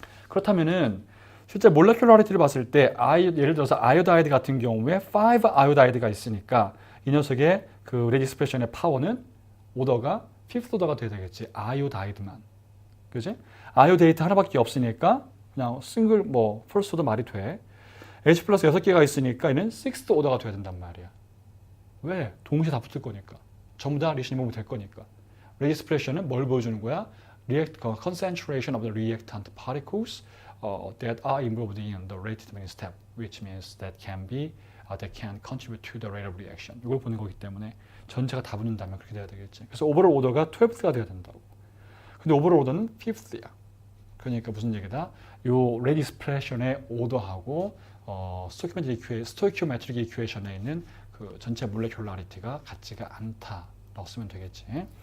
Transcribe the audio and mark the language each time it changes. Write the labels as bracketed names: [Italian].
[Korean] 그렇다면은 실제 몰레큘러리티를 봤을 때 예를 들어서 아이오다이드 같은 경우에 5 아이오다이드가 있으니까 이 녀석의 그 레디스프레션의 파워는 오더가 5th 오더가 돼야 되겠지. 아이오다이드만. 그지? 아이오데이트 하나밖에 없으니까 그냥 싱글 뭐 퍼스트 오더 말이 돼. H 플러스 6개가 있으니까 얘는 6th 오더가 돼야 된단 말이야. 왜? 동시에 다 붙을 거니까. 전부 다 리액션이 몸이 될 거니까. 레디스프레션은 뭘 보여주는 거야? [English] Concentration of the reactant particles that are involved in the rate determining step, which means that can contribute to the rate of reaction. [Korean] 이걸 보는 거기 때문에 전체가 다 붙는다면 그렇게 돼야 되겠지. 그래서 오버롤 오더가 12th가 돼야 된다고. 근데 오버롤 오더는 5th야. 그러니까 무슨 얘기다? 요 레디스프레션의 오더하고 스토이키오메트릭 이퀘이션에 있는 그 전체 몰레큘라리티가 같지가 않다라고 쓰면 되겠지.